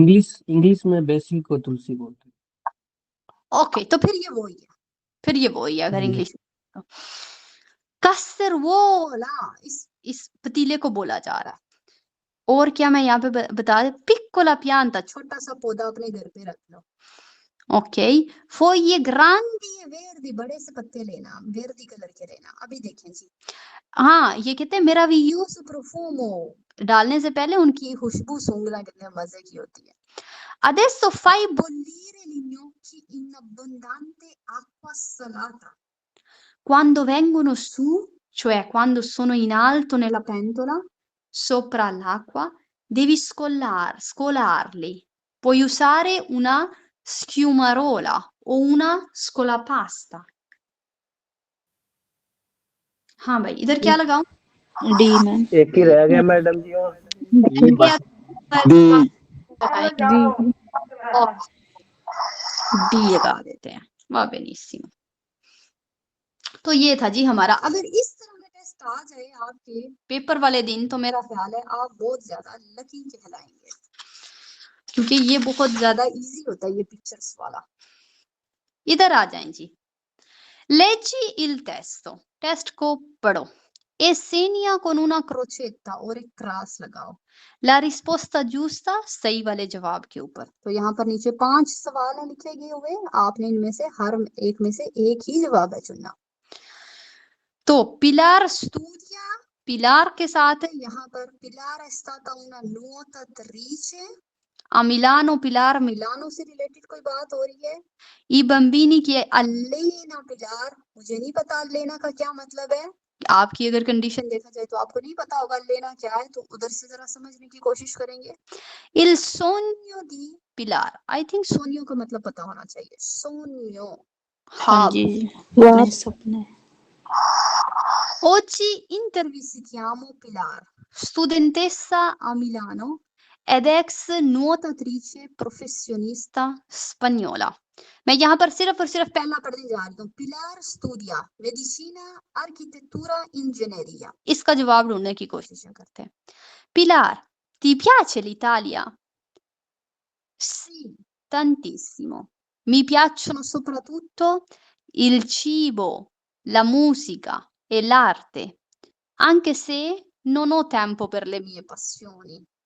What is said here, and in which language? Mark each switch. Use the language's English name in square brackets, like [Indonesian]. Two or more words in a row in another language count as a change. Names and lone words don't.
[Hindi] इंग्लिश में बेसिल को तुलसी बोलते हैं। ओके, तो फिर ये वही है, फिर ये वही है अगर इंग्लिश में। कसरवोला इस पतीले को बोला जा रहा है। और क्या मैं यहाँ पे बता दे, [Italian] piccola pianta, [Hindi] छोटा सा पौधा अपने घर पे रख लो। ओके, [Italian] foglie grandi e verdi, [Hindi] बड़े से पत्ते लेना, वर्दी कलर के लेना। अभी देखें जी, हाँ, ये कहते हैं [Italian] meraviglioso profumo, [Hindi] डालने से पहले उनकी खुशबू सूंघना कितने मजे की होती है। [Italian] Adesso fai bollire gli gnocchi in abbondante acqua salata. Quando vengono su, cioè quando sono in alto nella pentola, sopra l'acqua, devi scolarli. Puoi usare una schiumarola o una scolapasta. [Hindi] हाँ भाई, इधर क्या लगाऊं? डी मैम एक ही रह गया मैडम जी और डी लगा देते हैं। वाह बेनिसिमो। तो ये था जी हमारा। अगर इस तरह का टेस्ट आ जाए आपके पेपर वाले दिन, तो मेरा ख्याल है आप बहुत ज्यादा लकी कहलाएंगे, क्योंकि ये बहुत ज्यादा इजी होता है ये पिक्चर्स वाला। इधर आ जाएं जी। [Italian] Leggi il testo, [Hindi] टेस्ट को पढ़ो। [Italian] E segna con una crocetta [Hindi] और एक क्रॉस लगाओ [Italian] la risposta giusta, [Hindi] सही वाले जवाब के ऊपर। तो यहाँ पर नीचे 5 सवाल हैं लिखे गए हुए, आपने इनमें से हर एक में से एक ही जवाब है चुनना। तो पिलार स्टूडिया, पिलार के साथ है यहाँ पर पिलार [Italian] è stata una nuotatrice, a Milano, [Hindi] पिलार मिलानो से रिलेटेड कोई बात हो रही है। [Italian] i bambini che allena [Hindi] पिलार, मुझे नहीं पता अल्लेना का क्या मतलब है। आपकी अगर कंडीशन देखा जाए तो आपको नहीं पता होगा लेना क्या है, तो उधर से जरा समझने की कोशिश करेंगे। [Italian] Il sogno di Pilar, [English] I think [Hindi] सोनियो का मतलब पता होना चाहिए। सोनियो, हाँ जी अपने सपने [Italian] Oggi intervistiamo Pilar, studentessa a Milano ed ex nuotatrice professionista spagnola. [Hindi] मैं यहाँ पर सिर्फ और सिर्फ पहला पढ़ने जा रही हूँ। पिलार स्टूडिया [Italian] medicina architettura ingegneria, [Hindi] इसका जवाब ढूंढने की कोशिश करते हैं। [Italian] Pilar, ti piace l'Italia? Sì, tantissimo. Mi piacciono soprattutto il cibo, la musica e l'arte, anche se non ho tempo per le mie passioni.